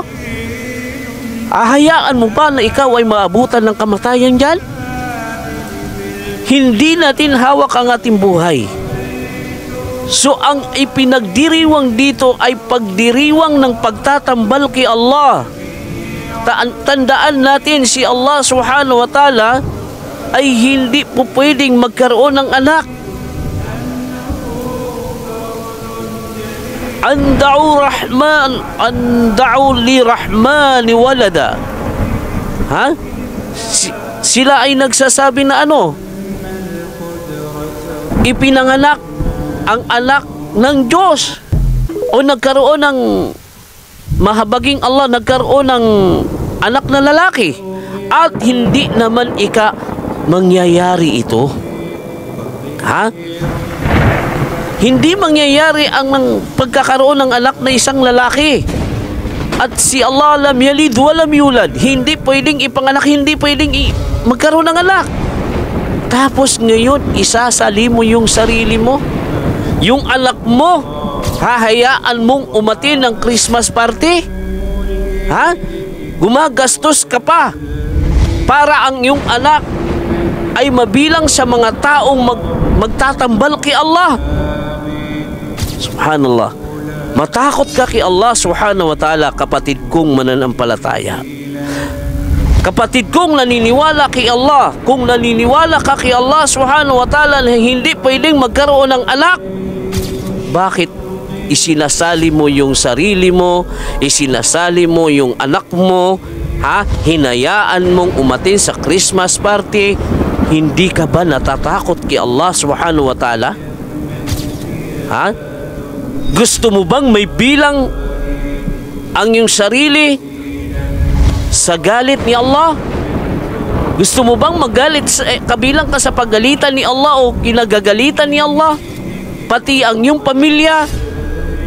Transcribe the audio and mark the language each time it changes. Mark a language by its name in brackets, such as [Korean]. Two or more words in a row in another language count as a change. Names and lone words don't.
[Filipino] Hayaan mo ba na ikaw ay maabutan ng kamatayan dyan? Hindi natin hawak ang ating buhay. So ang ipinagdiriwang dito ay pagdiriwang ng pagtatambal kay Allah. Tandaan natin, si Allah [Arabic] سبحانه وتعالى [Filipino] ay hindi po pwedeng magkaroon ng anak. [Arabic] أن دعوا للرحمن ولدا. [Filipino] Sila ay nagsasabi na ano? Ipinanganak ang anak ng Diyos, o nagkaroon ng mahabaging Allah, nagkaroon ng anak na lalaki, at hindi naman mangyayari ito. Hindi mangyayari ang pagkakaroon ng anak na isang lalaki. At si Allah [Arabic] لم يلد ولم يولد, [Filipino] hindi pwedeng ipanganak, hindi pwedeng magkaroon ng anak. Tapos ngayon isasali mo yung sarili mo, yung anak mo, hahayaan mong umatin ng [English] Christmas party? [Filipino] Gumagastos ka pa para ang iyong anak ay mabilang sa mga taong magtatambal kay Allah. Subhanallah. Matakot ka kay Allah [Arabic] سبحانه وتعالى, [Filipino] kapatid kong mananampalataya. Kapatid kong naniniwala kay Allah, kung naniniwala ka kay Allah [Arabic] سبحانه وتعالى [Filipino] na hindi pwedeng magkaroon ng anak, bakit isinasali mo yung sarili mo, isinasali mo yung anak mo, hinayaan mong umatin sa [English] Christmas party? [Filipino] Hindi ka ba natatakot kay Allah [Arabic] سبحانه وتعالى? [Filipino] Gusto mo bang may bilang ang iyong sarili sa galit ni Allah? Gusto mo bang magalit, kabilang ka sa paggalitan ni Allah o kinagagalitan ni Allah, pati ang iyong pamilya?